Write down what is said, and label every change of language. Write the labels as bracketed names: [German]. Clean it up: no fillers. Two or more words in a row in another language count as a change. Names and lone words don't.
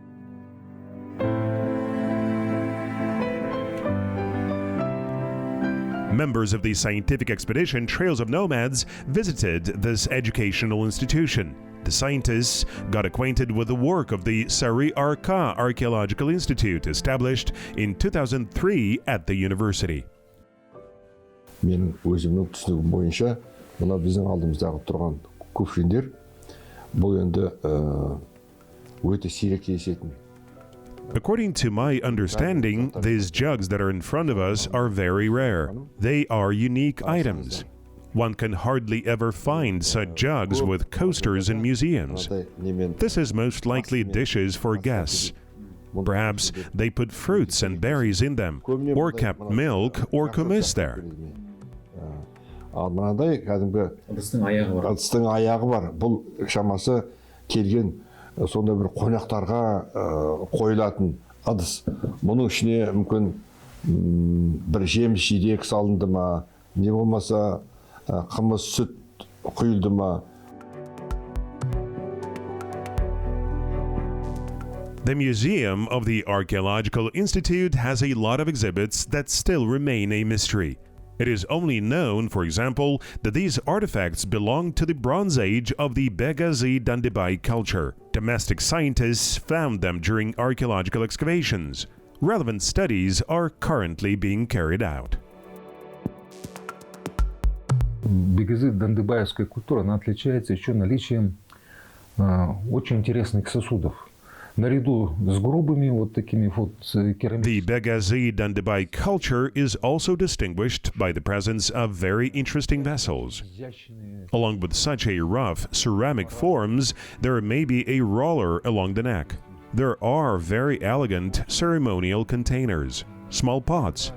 [English] Members of the scientific expedition Trails of Nomads visited this educational institution. The scientists got acquainted with the work of the Sari Arka Archaeological Institute, established in 2003 at the university. [Kazakh] Менің өзімнің түсінігім бойынша, мына біздің алдымыздағы тұрған кувшиндер, бұл енді өте сирек кездесетін. [English] According to my understanding, these jugs that are in front of us are very rare. They are unique items. One can hardly ever find such jugs with coasters in museums. This is most likely dishes for guests. Perhaps they put fruits and berries in them, or kept milk or kumis there. [Kazakh] Мынадай кәдімгі ыдыстың аяғы бар. Бұл шамасы келген сонда бір қонақтарға қойылатын ыдыс. Мұның ішіне мүмкін бір жеміс жидек салынды ма, не болмаса қымыз сүт құйылды ма. [English] The Museum of the Archaeological Institute has a lot of exhibits that still remain a mystery. It is only known, for example, that these artifacts belong to the Bronze Age of the Begazi Dandibai culture. Domestic scientists found them during archaeological excavations. Relevant studies are currently being carried out. [Russian] Бегази-дандыбаевская культура, она отличается еще наличием очень интересных сосудов. Наряду с грубыми вот такими вот керамическими. [English] The Begazi Dandibai culture is also distinguished by the presence of very interesting vessels. Along with such a rough ceramic forms, there may be a roller along the neck. There are very elegant ceremonial containers, small pots.